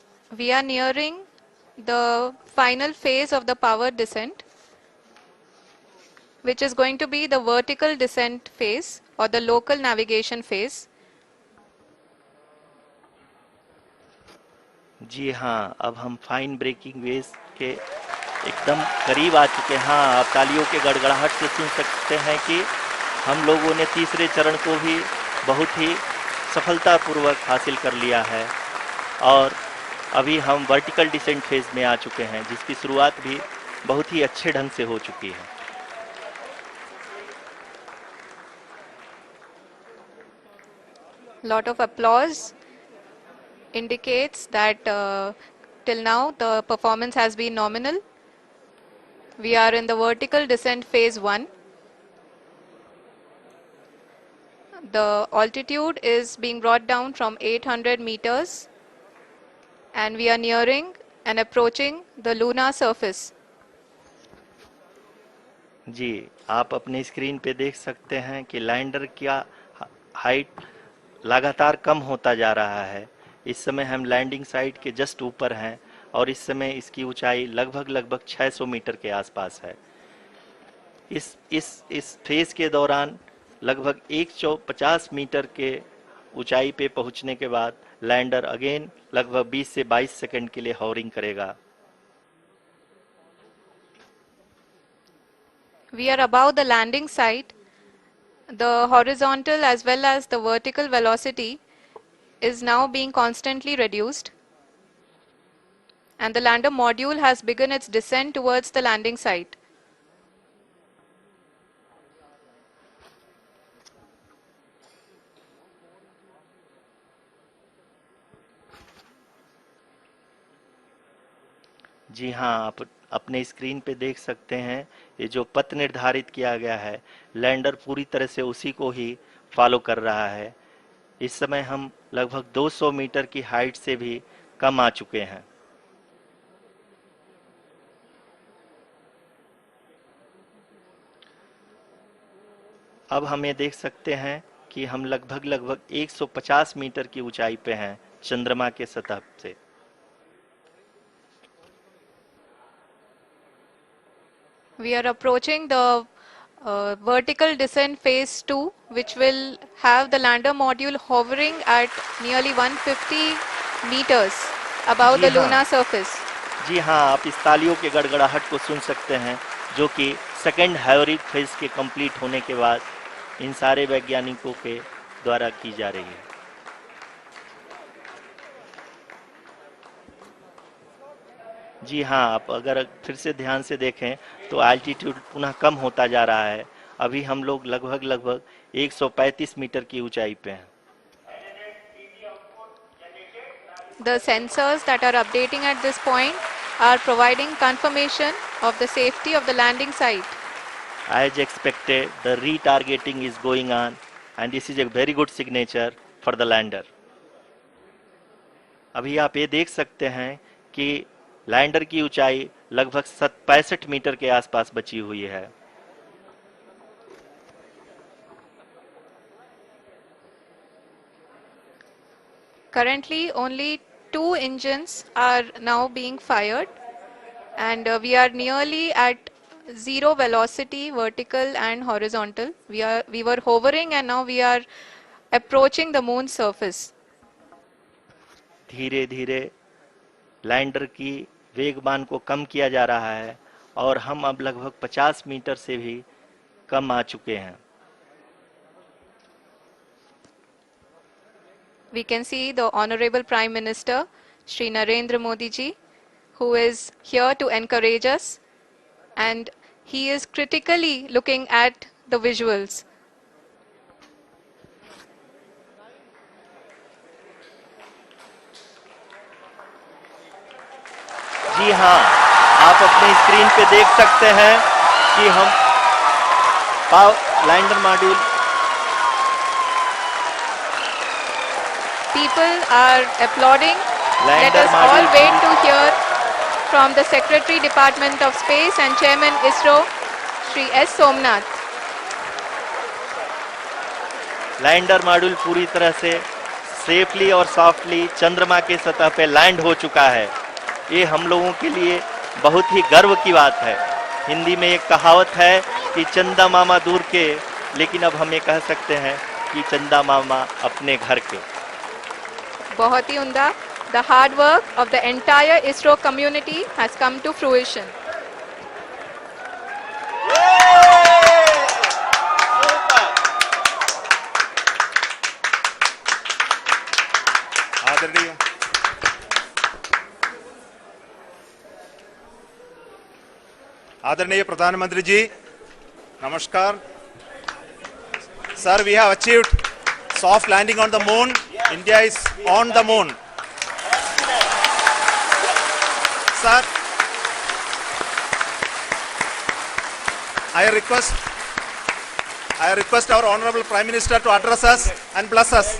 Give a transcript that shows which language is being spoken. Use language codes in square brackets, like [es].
[en] We are nearing the final phase of the power descent, which is going to be the vertical descent phase or the local navigation phase. [hi] जी हाँ, अब हम fine breaking waves के एकदम करीब आ चुके हैं। हाँ, आप तालियों के गड़गड़ाहट से सुन सकते हैं कि हम लोगों ने तीसरे चरण को भी बहुत ही सफलतापूर्वक हासिल कर लिया है और अभी हम वर्टिकल डिसेंट फेज में आ चुके हैं, जिसकी शुरुआत भी बहुत ही अच्छे ढंग से हो चुकी है। [en] Lot of applause indicates that till now the performance has been nominal. We are in the vertical descent phase 1. The altitude is being brought down from 800 meters and we are nearing and approaching the lunar surface. [hi] जी, आप अपने screen पे देख सकते हैं कि lander का height लगातार कम होता जा रहा है। इस समय हम लैंडिंग साइट के जस्ट ऊपर हैं और इस समय इसकी ऊंचाई लगभग लगभग 600 मीटर के आसपास है। इस फेज के दौरान लगभग 150 मीटर के ऊंचाई पे पहुंचने के बाद लैंडर अगेन लगभग 20 से 22 सेकंड के लिए हॉवरिंग करेगा। We are above the landing site. The horizontal as well as the vertical velocity is now being constantly reduced. And the lander module has begun its descent towards the landing site. जी हाँ, आप अपने screen पे देख सकते हैं ये जो पथ निर्धारित किया गया है, लैंडर पूरी तरह से उसी को ही फॉलो कर रहा है। इस समय हम लगभग 200 मीटर की हाइट से भी कम आ चुके हैं। अब हम ये देख सकते हैं कि हम लगभग लगभग 150 मीटर की ऊंचाई पे हैं चंद्रमा के सतह से। [en] We are approaching the vertical descent phase 2, which will have the lander module hovering at nearly 150 meters above [hi] ji [en] the [hi] हाँ। [en] lunar surface. [hi] जी हाँ, आप इस तालियों के गड़गड़ाहट को सुन सकते हैं, जो कि सेकंड हाइवरिक फेज के कंप्लीट होने के बाद इन सारे वैज्ञानिकों के द्वारा की जा रही है। जी हाँ, आप अगर फिर से ध्यान से देखें तो एल्टीट्यूड पुनः कम होता जा रहा है। अभी हम लोग लगभग लगभग 135 मीटर की ऊंचाई पे हैं। [en] Validated TV output generated. The sensors that are updating at this point are providing confirmation of the safety of the landing site. As expected, the retargeting is going on and this is a very good signature for the lander. [hi] अभी आप ये देख सकते हैं कि lander की ऊंचाई लगभग 65 मीटर के आसपास बची हुई है। [en] Currently, only 2 engines are now being fired, and we are nearly at zero velocity, vertical and horizontal. We were hovering, and now we are approaching the moon's surface. [hi] धीरे धीरे लैंडर की वेगमान को कम किया जा रहा है और हम अब लगभग 50 मीटर से भी कम आ चुके हैं। [en] we can see the Honorable Prime Minister, Shri Narendra Modi ji, who is here to encourage us, and he is critically looking at the visuals. [hi] जी हाँ, आप अपने स्क्रीन पे देख सकते हैं कि हम lander module [en] People are applauding. Let Lander us all module. wait to hear from the Secretary Department of Space and Chairman ISRO, Shri S. Somnath. [hi] Lander module पूरी तरह से सेफली और सॉफ्टली चंद्रमा के सतह पे लैंड हो चुका है। ये हम लोगों के लिए बहुत ही गर्व की बात है। हिंदी में एक कहावत है कि चंदा मामा दूर के, लेकिन अब हम ये कह सकते हैं कि चंदा मामा अपने घर के। बहुत ही उम्दा. [en] The hard work of the entire ISRO community has come to fruition. [hi] आदरणीय आदरणीय प्रधानमंत्री जी, नमस्कार sir. [en] We have achieved soft landing on the moon. India is on the moon. Sir, I request our Honorable Prime Minister to address us and bless us.